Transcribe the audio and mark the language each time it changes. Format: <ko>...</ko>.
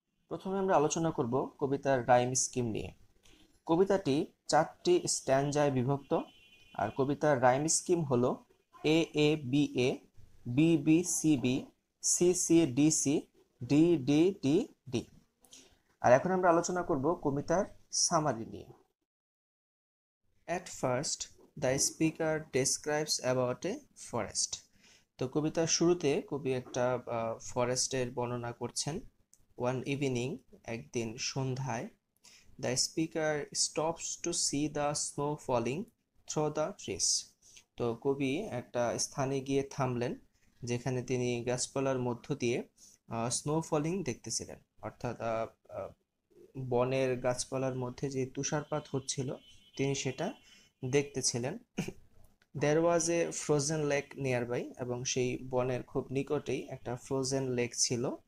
<bn>প্রথমে আমরা আলোচনা করব কবিতার রাইম স্কিম নিয়ে। কবিতাটি 4টি স্ট্যানজায় বিভক্ত, আর কবিতার রাইম স্কিম হলো এ A B A, B B C B, C C D C, D D D D. আর এখন আমরা আলোচনা করব কবিতার সামারি নিয়ে।</bn> <en>At first, the speaker describes about a forest.</en> <bn>তো কবিতার শুরুতে কবি একটা ফরেস্টের বর্ণনা করছেন।</bn> <en>One evening,</en> <bn>একদিন সন্ধ্যায়,</bn> <en>the speaker stops to see the snow falling through the trees.</en> <bn>তো কবি একটা স্থানে গিয়ে থামলেন যেখানে তিনি গাছপালার মধ্য দিয়ে স্নো ফলিং দেখতেছিলেন, অর্থাৎ বনের গাছপালার মধ্যে যে তুষারপাত হচ্ছিল তিনি সেটা দেখতেছিলেন।</bn> <en>there was a frozen lake nearby,</en> <bn>এবং সেই বনের খুব নিকটেই একটা ফ্রোজেন লেক ছিল।</bn>